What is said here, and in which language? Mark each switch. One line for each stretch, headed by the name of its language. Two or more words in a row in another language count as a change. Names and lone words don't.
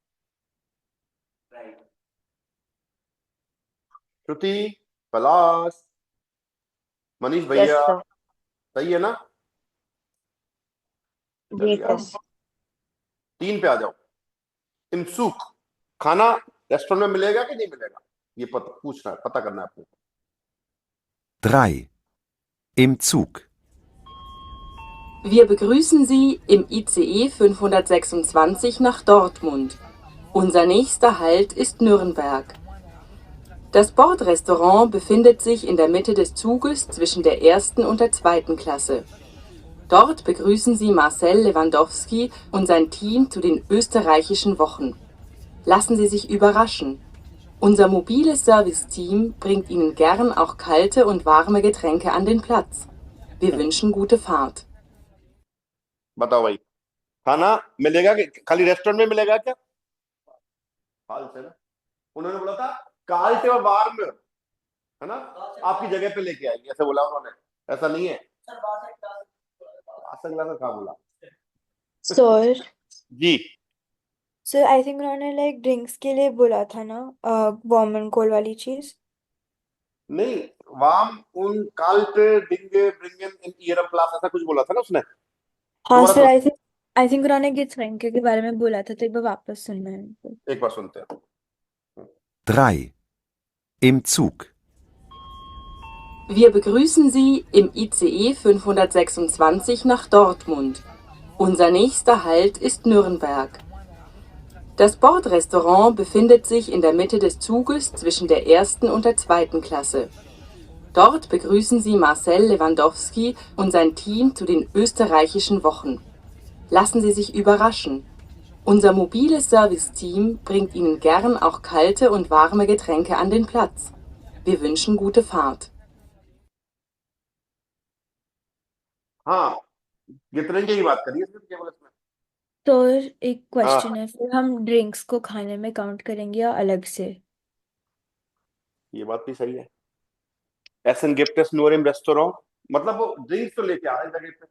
Hindi: श्रुति, पलाश, मनीष Yes, भैया, sir. सही है ना? जी चलिए, सर. 3 पे आ जाओ।
German: Im Zug,
Hindi: खाना रेस्टोरेंट में मिलेगा कि नहीं मिलेगा, ये पूछना है, पता करना है आपको।
German: 3. Im Zug. Wir begrüßen Sie im ICE 526 nach Dortmund. Unser nächster Halt ist Nürnberg. Das Bordrestaurant befindet sich in der Mitte des Zuges zwischen der ersten und der zweiten Klasse. Dort begrüßen Sie Marcel Lewandowski und sein Team zu den österreichischen Wochen. Lassen Sie sich überraschen. Unser mobiles Serviceteam bringt Ihnen gern auch kalte und warme Getränke an den Platz. Wir wünschen gute Fahrt.
Hindi: बताओ भाई, खाना मिलेगा कि खाली रेस्टोरेंट में मिलेगा क्या? हाल से ना, उन्होंने बोला था काल्टे और वार्म, है ना, आपकी जगह पे लेके आएंगे, ऐसे बोला उन्होंने। ऐसा नहीं है, अगला का कहा बोला सर जी? सर
English: I think
Hindi: उन्होंने लाइक ड्रिंक्स के लिए बोला था ना,
English: warm and cold
Hindi: वाली चीज। नहीं,
German: warm und kalte Dinge bringen in Ihr Platz,
Hindi: ऐसा कुछ बोला था ना उसने। हाँ दोबारा सर, सुन,
English: I think
Hindi: उन्होंने गिफ्ट के बारे में बोला था, तो एक बार वापस सुनना है उनको। एक बार सुनते हैं।
German: 3. Im Zug. Wir begrüßen Sie im ICE 526 nach Dortmund. Unser nächster Halt ist Nürnberg. Das Bordrestaurant befindet sich in der Mitte des Zuges zwischen der ersten und der zweiten Klasse. Dort begrüßen Sie Marcel Lewandowski und sein Team zu den österreichischen Wochen. Lassen Sie sich überraschen. Unser mobiles Serviceteam bringt Ihnen gern auch kalte und warme Getränke an den Platz. Wir wünschen gute Fahrt.
Hindi: हाँ, गितरंगे की बात करिए इसमें केवल इसमें। तो एक हाँ, क्वेश्चन है, फिर हम ड्रिंक्स को खाने में काउंट करेंगे या अलग से? ये बात भी सही है।
German: Essen gibt es nur im Restaurant,
Hindi: मतलब वो ड्रिंक्स तो लेके आ रहे हैं जगह पे।